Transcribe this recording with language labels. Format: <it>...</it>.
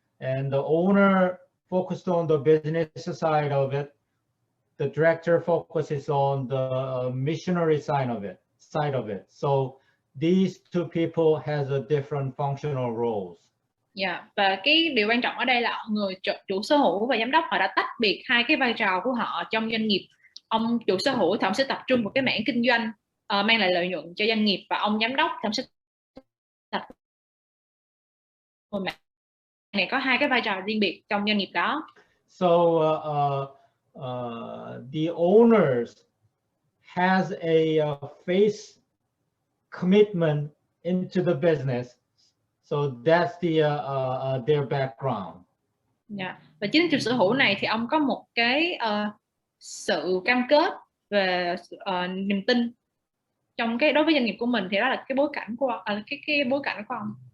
<en>And the owner focused on the business side of it. The director focuses on the missionary side of it. So these two people has a different functional roles. Yeah.</en> <vi>Và cái điều quan trọng ở đây là người chủ sở hữu và giám đốc họ đã tách biệt hai cái vai trò của họ trong doanh nghiệp. Ông chủ sở hữu thì ông sẽ tập trung vào cái mảng kinh doanh mang lại lợi nhuận cho doanh nghiệp, và ông giám đốc thì ông sẽ tập này có hai cái vai trò riêng biệt trong doanh nghiệp đó.</vi> <en>So the owners has a face commitment into the business. So that's their background. Yeah.</en> <vi>Và chính chủ sở hữu này thì ông có một cái sự cam kết về niềm tin trong đối với doanh nghiệp của mình, thì đó là cái bối cảnh của cái bối cảnh của ông.</vi>